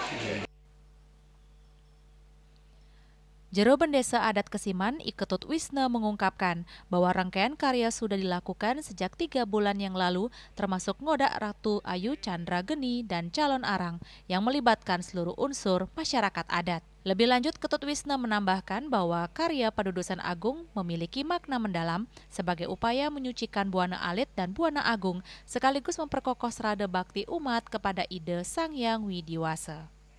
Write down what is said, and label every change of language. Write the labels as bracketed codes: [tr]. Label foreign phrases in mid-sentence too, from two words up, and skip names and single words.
[id] Jero Bendesa Adat Kesiman, Iketut Wisna mengungkapkan bahwa rangkaian karya sudah dilakukan sejak 3 bulan yang lalu, termasuk ngodak Ratu Ayu Chandra Geni dan calon arang yang melibatkan seluruh unsur masyarakat adat. Lebih lanjut, Ketut Wisna menambahkan bahwa karya Pedudusan Agung memiliki makna mendalam sebagai upaya menyucikan Buana Alit dan Buana Agung sekaligus memperkokoh serada bakti umat kepada ide Sang Hyang Widiwasa.